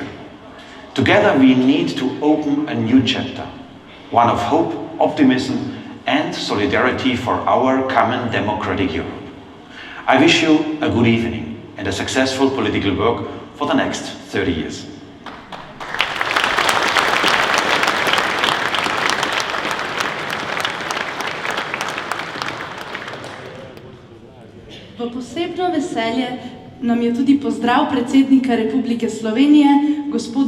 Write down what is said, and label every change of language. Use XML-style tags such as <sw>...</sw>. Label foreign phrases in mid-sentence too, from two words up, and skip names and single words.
<en>Together we need to open a new chapter, one of hope, optimism and solidarity for our common democratic Europe. I wish you a good evening and a successful political work for the next 30 years.</en> <sl>V posebno veselje nam je tudi pozdrav predsednika Republike Slovenije,</sl>